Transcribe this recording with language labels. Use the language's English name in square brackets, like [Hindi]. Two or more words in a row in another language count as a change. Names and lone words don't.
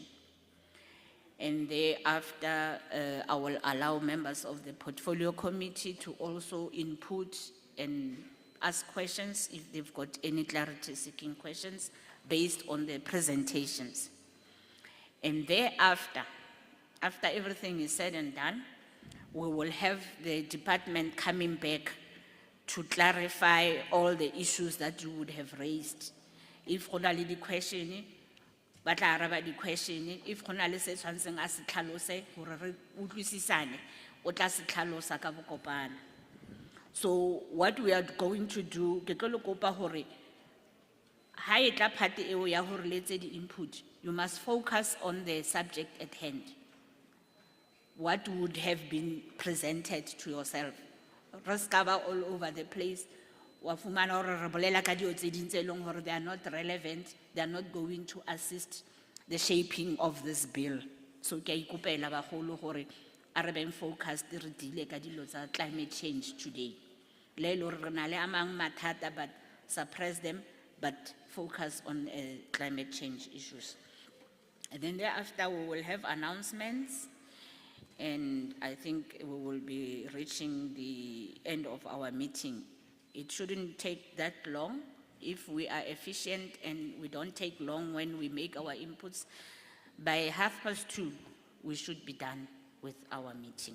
[English] And thereafter, I will allow members of the portfolio committee to also input and ask questions if they've got any clarity-seeking questions based on the presentations. And thereafter, after everything is said and done, we will have the department coming back to clarify all the issues that you would have raised. [Southern Sotho] If go na le di-question, ba tla araba di-question. If go na le se tshwantseng a se tlhalose gore re utlwisisane, o tla se tlhalosa ka bokopana. [English] So what we are going to do, [Southern Sotho] ke tlo le kopa hore ha e tla part eo ya hore le tse di-input, [English] you must focus on the subject at hand. What would have been presented to yourself. Discover all over the place. [Southern Sotho] Wa fumana hore re bolela ka dio tse ding tse leng hore [English] they are not relevant, they are not going to assist the shaping of this bill. [Southern Sotho] So ke a ikopela bagolo hore a re beng focused re dile ka dilo tsa [English] climate change today. [Southern Sotho] Le lo re na le a mang mathata, [English] but suppress them, but focus on climate change issues. And then thereafter we will have announcements. And I think we will be reaching the end of our meeting. It shouldn't take that long. If we are efficient and we don't take long when we make our inputs, by 2:30, we should be done with our meeting.